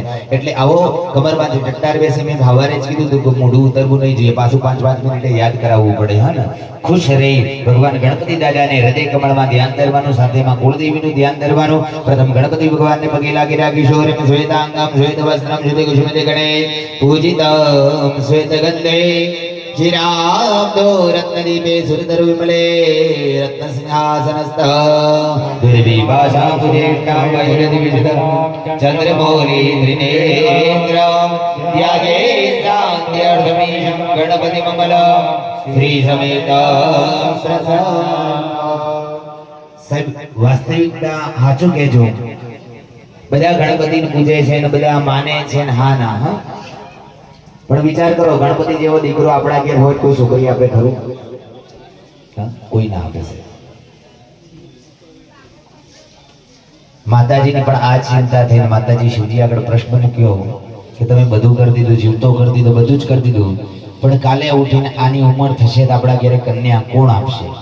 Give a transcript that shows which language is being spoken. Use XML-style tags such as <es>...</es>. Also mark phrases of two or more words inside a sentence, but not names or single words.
<gu>એટલે આવો કમરમાંથી ટટ્ટાર બેસી મેં ભાવારે જ કીધું હતું કે મોઢું ઉતરવું નહીં જોઈએ, પાછું 5-5 મિનિટે યાદ કરાવવું પડે. હા ને, ખુશ રહી ભગવાન ગણપતિ દાદાને હૃદય કમળમાં ધ્યાન ધરવાનું, સાથેમાં કુળદેવીનું ધ્યાન ધરવાનું. પ્રથમ ગણપતિ ભગવાનને પગે લાગી રાખીશું.</gu> <sa>શ્વેતાંગમ શ્વેત વસ્ત્રમ શ્વેત કુસુમિતે ગણે પૂજિતમ શ્વેત ગંધે चिराब्दो रत्नदीपे सुरधर विमले रत्न सिंहासनस्थ दुर्विभाषा सुदेष्टा वैरदिविजित चंद्रमौली त्रिनेत्र त्यागेन्द्रान्त्यर्थमीशं गणपति मंगल श्री समेत साहेब वास्तविकता</sa> <gu>હાચું કહેજો. બધા ગણપતિને પૂજે છે ને બધા માને છે ને હા ના. હા, પણ વિચાર કરો, ગણપતિ જેવો દીકરો આપણા ઘેર હોય કોઈ છોકરી આપે ખરું? કોઈ ના આપે છે. માતાજીને પણ આ ચિંતા થઈને માતાજી શિવજી આગળ પ્રશ્ન મૂક્યો કે તમે બધું કરી દીધું, જીવતો કરી દીધો, બધું જ કરી દીધું, પણ કાલે ઉઠીને આની ઉંમર થશે તો આપણા ઘરે કન્યા કોણ આપશે?</gu>